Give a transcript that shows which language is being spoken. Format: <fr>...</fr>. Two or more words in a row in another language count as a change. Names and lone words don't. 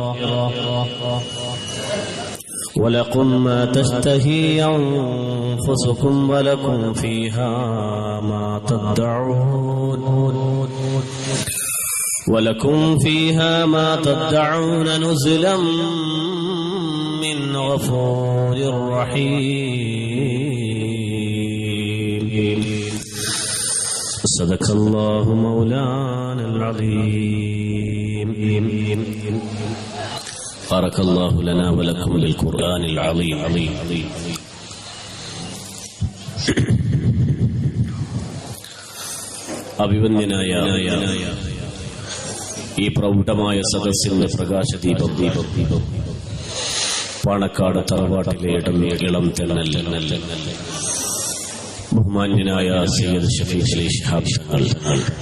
<ar>ولكم ما تشتهي أنفسكم ولكم فيها ما تدعون نزلا من غفور رحيم. صدق الله مولانا العظيم. بارك الله لنا ولكم للقرآن العظيم.</ar> <ml>അഭിവന്ദ്യനായ ഈ പ്രൗഢമായ സദസ്സിന്റെ പ്രകാശദീപം പാണക്കാട് തറവാട്ടിലെ ഇളം തെന്നൽ ബഹുമാന്യനായ സയ്യിദ് ഷഫീഖ് അലി ശിഹാബ് തങ്ങൾ,</ml>